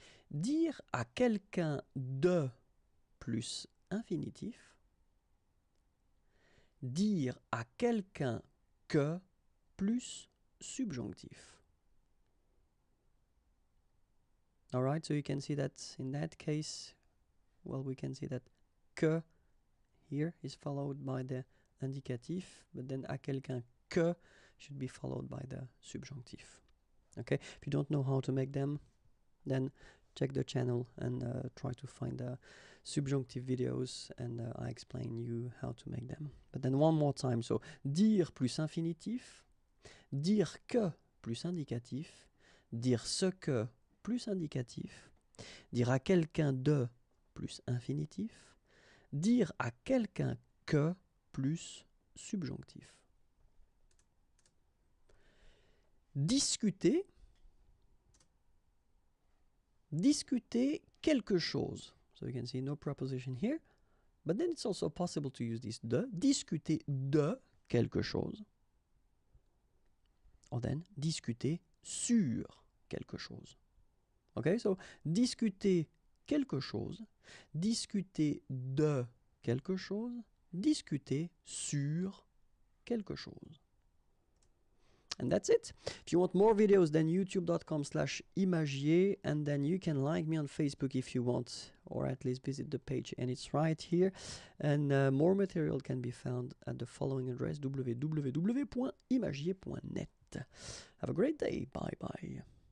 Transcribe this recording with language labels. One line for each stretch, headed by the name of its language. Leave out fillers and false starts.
French: Dire à quelqu'un de plus infinitif. Dire à quelqu'un que plus subjonctif.
English: Alright, so you can see that in that case, well, we can see that que here is followed by the indicatif, but then à quelqu'un que should be followed by the subjunctif. Okay, if you don't know how to make them, then check the channel and try to find the subjunctive videos and I explain you how to make them. But then one more time, so
French: dire plus infinitif, dire que plus indicatif, dire ce que plus indicatif, dire à quelqu'un de plus infinitif, dire à quelqu'un que plus subjonctif. Discuter, discuter quelque chose.
English: So you can see no preposition here, but then it's also possible to use this de,
French: discuter de quelque chose,
English: or then
French: discuter sur quelque chose. Okay, so discuter quelque chose, discuter de quelque chose, discuter sur quelque chose.
English: And that's it. If you want more videos, then youtube.com/imagier, and then you can like me on Facebook if you want, or at least visit the page, and it's right here. And more material can be found at the following address, www.imagier.net. Have a great day. Bye bye.